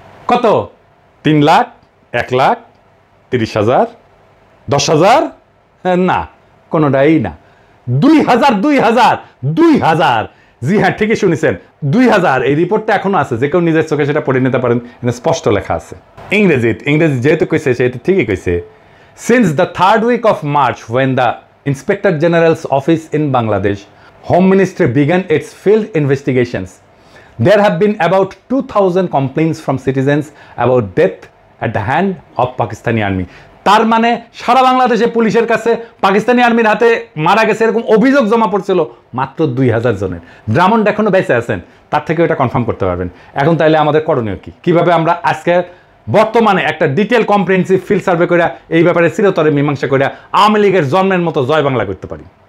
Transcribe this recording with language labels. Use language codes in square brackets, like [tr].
[bn] কত? 3 লাখ, 1 লাখ, 30,000, 10,000? না, কোনোটাই না। 2,000, 2,000, 2,000। জি হ্যাঁ, ঠিকই শুনেছেন, 2,000। এই রিপোর্টটা এখনো আছে, যে কেউ নিজের চোখে সেটা পড়ে নিতে পারেন, স্পষ্ট লেখা আছে। ইংরেজি যেহেতু কইছে সেহেতু ঠিকই কইছে। [en] Since the 3rd week of March, when the Inspector General's office in Bangladesh, Home Ministry began its field investigations, there have been about 2,000 complaints from citizens about death at the hand of Pakistani army. [bn] তার মানে সারা বাংলাদেশে পুলিশের কাছে পাকিস্তানি আর্মির হাতে মারা গেছে এরকম অভিযোগ জমা পড়ছিল মাত্র 2,000 জনের। ড্রামন্ড এখনো বেঁচে আছেন, তার থেকে এটা কনফার্ম করতে পারবেন। এখন তাইলে আমাদের করণীয় কি? কিভাবে আমরা আজকে বর্তমানে একটা ডিটেল কম্প্রিহেনসিভ ফিল্ড সার্ভে করে এই ব্যাপারে চিরতরে মীমাংসা করে আওয়ামী লীগের জন্মের মতো জয় বাংলা করতে পারি?